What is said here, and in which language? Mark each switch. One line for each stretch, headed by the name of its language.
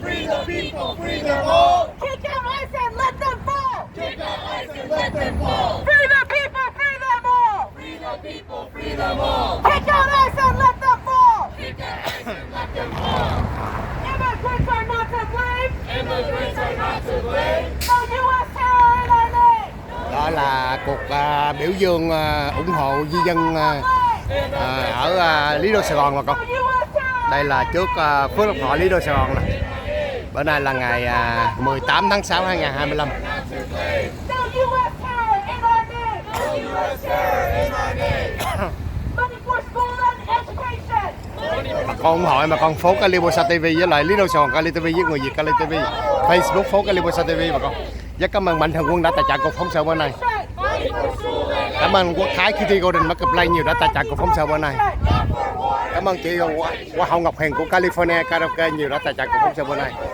English: Kick out ICE and let them fall. Kick out ICE and let them fall. Free the people, free them all. Free the people, free them all. Kick out ICE and let them fall. Kick out ICE and let them fall. Immigrants are not to blame. Immigrants are not to blame. No U.S. terror in our name.
Vietnamese: Đó là cuộc biểu dương ủng hộ di dân ở Lý Đô Sài Gòn bà con. Đây là trước Phước Lộc Thọ Lý Đô Sài Gòn này. Bữa nay là ngày 18 tháng 6 2025.
English: No U.S. terror in our name. No U.S. terror in our name. Money for school and education.
Vietnamese: Bà con ủng hộ bà con phố Calibosa TV với lại Lý Đô Sài Gòn Cali TV với người Việt Cali TV, Facebook phố Calibosa TV bà con. Rất cảm ơn Mạnh Thường Quân đã tài trợ cuộc phóng sự bữa nay. Cảm ơn Quốc Thái Kitty Golden Marketplace nhiều đã tài trợ cuộc phóng sự bữa nay. Cảm ơn chị Hoa hậu Ngọc Hiền của California Karaoke nhiều đã tài trợ cuộc phóng sự bữa nay.